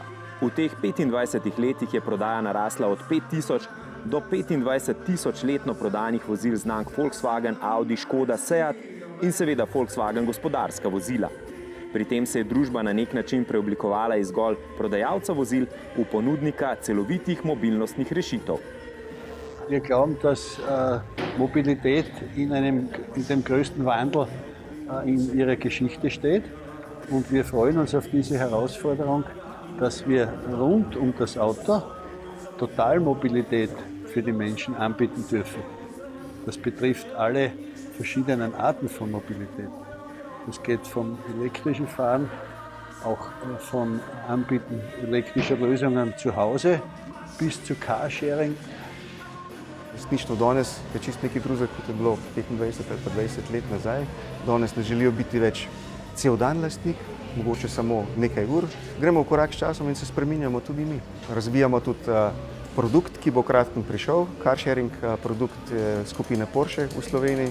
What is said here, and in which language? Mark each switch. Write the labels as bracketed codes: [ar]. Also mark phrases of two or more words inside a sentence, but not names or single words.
[sl] V teh 25 letih je prodaja narasla od 5 tisoč do 25 tisoč letno prodanih vozil znamk Volkswagen, Audi, Škoda, Seat in seveda Volkswagen gospodarska vozila. Pri tem se je družba na nek način preoblikovala iz zgolj prodajalca vozil v ponudnika celovitih mobilnostnih rešitev. [de] Wir glauben, dass Mobilität in dem größten Wandel in ihrer Geschichte steht und wir freuen uns auf diese Herausforderung, dass wir rund das Auto Totalmobilität für die Menschen anbieten dürfen. Das betrifft alle verschiedenen Arten von Mobilität. Das geht vom elektrischen Fahren, auch von Anbieten elektrischer Lösungen zu Hause bis zu Carsharing. [sl] Resnično danes je čisto nekaj drugega, kot je bilo 25 ali pa 20 let nazaj. Danes ne želijo biti več cel dan lastnik, mogoče samo nekaj ur. Gremo v korak s časom in se spreminjamo tudi mi. Razvijamo tudi produkt, ki bo kratko prišel, carsharing produkt skupine Porsche v Sloveniji.